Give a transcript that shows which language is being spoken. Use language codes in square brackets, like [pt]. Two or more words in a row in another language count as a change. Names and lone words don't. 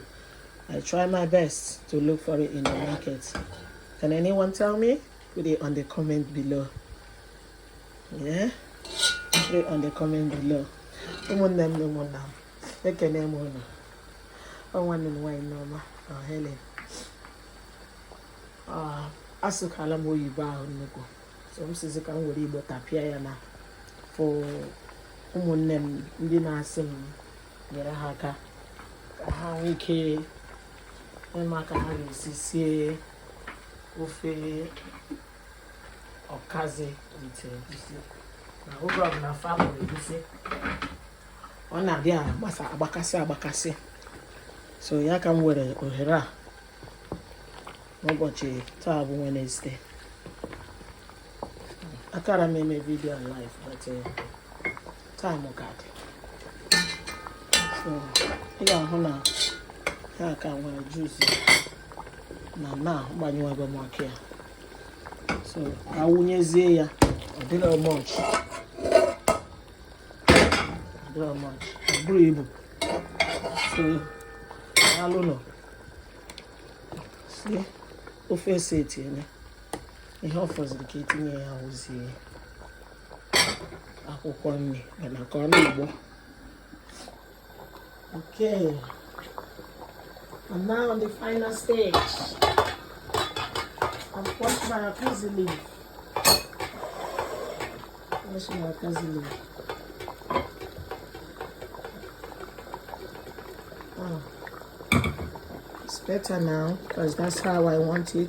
[en] I try my best to look for it in the market. Can anyone tell me? Put it on the comment below. Yeah, put it on the comment below. Helen. [ig] Asụkala m oyibo ahụ nnukwu, so m sizi ka m were Igbo tapịa ya na for ụmụnne m ndị na-asị m nyere ha aka ka ha nwee ike ịma ka ha ga-esi sie ofe ọkazi with egusi. Na oge ọbụla fa kpọrọ egusi, ọ na-adị agbakasị, so ya ka m were ohere a n'ụbọchị taa bụ Wednesday. Akara m eme [en] video live, but time [ig] ka dị. So ị ga-ahụ na ha ka nwere juice na gbanyụwago m aka ya. So awụnyezie ya, ọ dịrọ much, ọ bụrụ ibu. So alụ nọ sie ofe ese etinye ihe ọ fọziri ka etinye ya ozie akwụkwọ nri mana ka ọ na-egbo. [en] Okay, and now on the final stage, I've washed my Okazi leaf. It's better now because that's how I want it.